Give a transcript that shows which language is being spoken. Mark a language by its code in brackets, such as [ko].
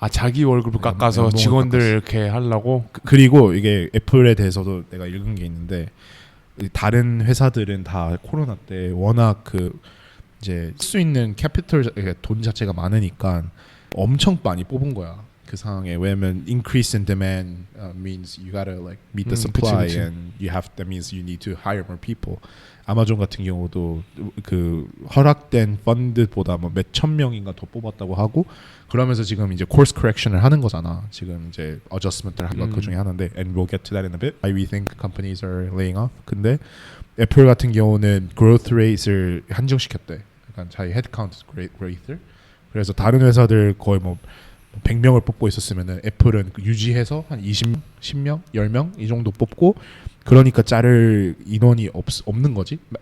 [ko] 자기 월급을 깎아서 연봉을 직원들 깎았어. 이렇게 하려고. 그리고 이게 애플에 대해서도 내가 읽은 게 있는데 다른 회사들은 다 코로나 때 워낙 그 이제 쓸 수 있는 캐피털 돈 자체가 많으니까 엄청 많이 뽑은 거야. 그 상황에. 왜냐면 [en] increase in demand means you gotta like meet the supply [ko] 그치. [en] and that means you need to hire more people. [ko] 아마존 같은 경우도 그 허락된 펀드보다 뭐 몇천 명인가 더 뽑았다고 하고 그러면서 지금 이제 course correction을 하는 거잖아. 지금 이제 adjustment를 하는 거 그 중에 하나인데 [en] and we'll get to that in a bit. Why we think companies are laying off. [ko] 근데 애플 같은 경우는 growth rate을 한정시켰대. 그러니까 자기 headcount growth를. 그래서 다른 회사들 거의 뭐 100명을 뽑고 있었으면은 애플은 유지해서 한 20, 10명, 10명 이 정도 뽑고 그러니까 자를 인원이 없는 거지.